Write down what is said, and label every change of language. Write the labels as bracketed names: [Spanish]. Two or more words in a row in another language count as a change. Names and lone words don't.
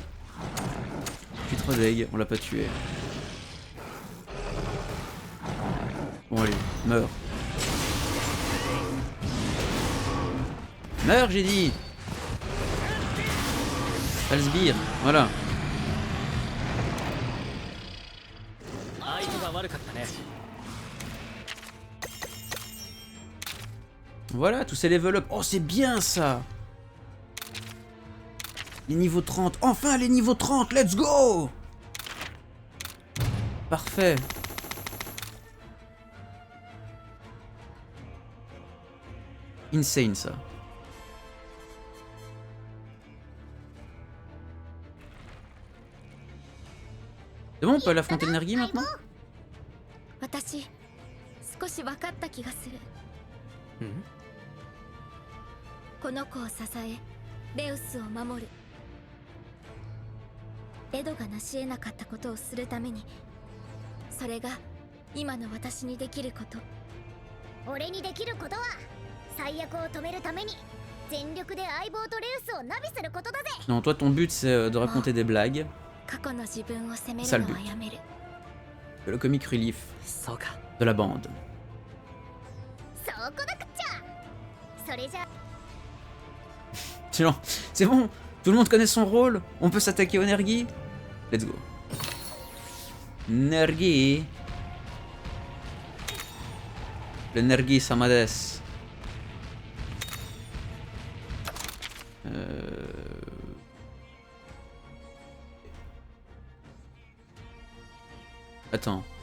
[French] Je suis trop deg, on l'a pas tué. Bon allez, meurs. Meurs, j'ai dit. Pas le sbire, voilà. [Japanese] 相手が悪かったね。 [French] Voilà, tous ces [English] level up. [French] Oh, c'est bien ça. Les niveaux 30. Enfin, les niveaux 30. [English] Let's go. [French] Parfait. Insane ça. C'est bon, on peut aller affronter l'énergie maintenant? [Japanese] 私少し分かった気がする。この子を支えレウスを守る。エドが成し得なかったことをするために、それが今の私にできること。俺にできることは最悪を止めるために全力で相棒とレウスをナビすることだぜ。 [French] Non, toi ton but c'est de raconter des blagues. [Japanese] 過去の自分を責め [French] Ça [Japanese] る [French] le [Japanese] のはやめる。 [French] Le [English] comic relief [Japanese] そうか。 [French] de la bande. [Japanese] そこだくっちゃ。それじゃ [French] Sinon, c'est bon, tout le monde connaît son rôle. On peut s'attaquer au Nergi. [English] Let's go. [French] Nergi. Le Nergi Samades. Attends.